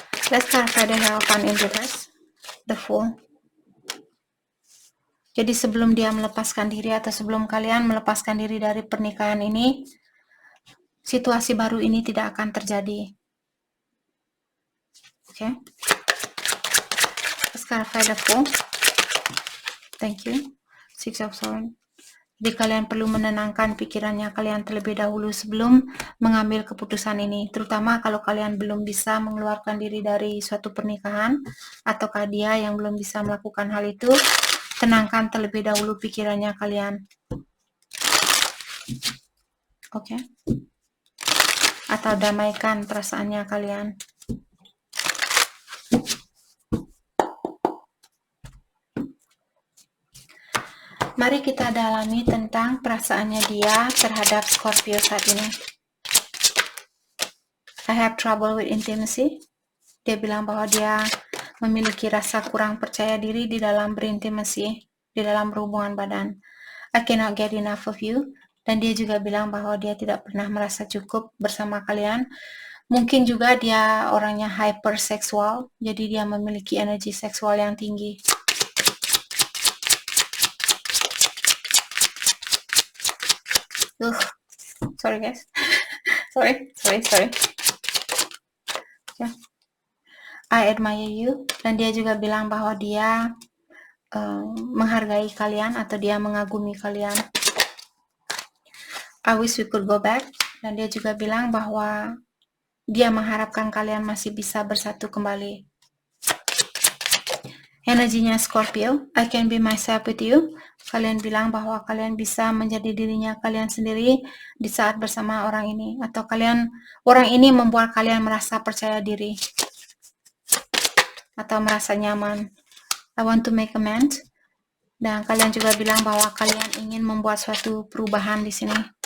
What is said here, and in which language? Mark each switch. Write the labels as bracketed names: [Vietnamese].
[English] Let's clarify the Hierophant in reverse. The Fool. [Indonesian] Jadi sebelum dia melepaskan diri atau sebelum kalian melepaskan diri dari pernikahan ini, situasi baru ini tidak akan terjadi. Oke. [English] Let's clarify the Fool. Thank you. [Indonesian] Six of Swords. Jadi kalian perlu menenangkan pikirannya kalian terlebih dahulu sebelum mengambil keputusan ini. Terutama kalau kalian belum bisa mengeluarkan diri dari suatu pernikahan, ataukah dia yang belum bisa melakukan hal itu, tenangkan terlebih dahulu pikirannya kalian. Oke? Atau damaikan perasaannya kalian. Mari kita dalami tentang perasaannya dia terhadap Scorpio saat ini. [English] I have trouble with intimacy. [Indonesian] Dia bilang bahwa dia memiliki rasa kurang percaya diri di dalam berintimasi, di dalam berhubungan badan. [English] I cannot get enough of you. [Indonesian] Dan dia juga bilang bahwa dia tidak pernah merasa cukup bersama kalian. Mungkin juga dia orangnya hyperseksual, jadi dia memiliki energi seksual yang tinggi. [English] Sorry guys. sorry. Yeah. I admire you. [Indonesian] Dan dia juga bilang bahwa dia menghargai kalian atau dia mengagumi kalian. [English] I wish we could go back. [Indonesian] Dan dia juga bilang bahwa dia mengharapkan kalian masih bisa bersatu kembali. [English] Energinya Scorpio, I can be myself with you. [Indonesian] Kalian bilang bahwa kalian bisa menjadi dirinya kalian sendiri di saat bersama orang ini. Atau orang ini membuat kalian merasa percaya diri. Atau merasa nyaman. [English] I want to make amends. [Indonesian] Dan kalian juga bilang bahwa kalian ingin membuat suatu perubahan di sini.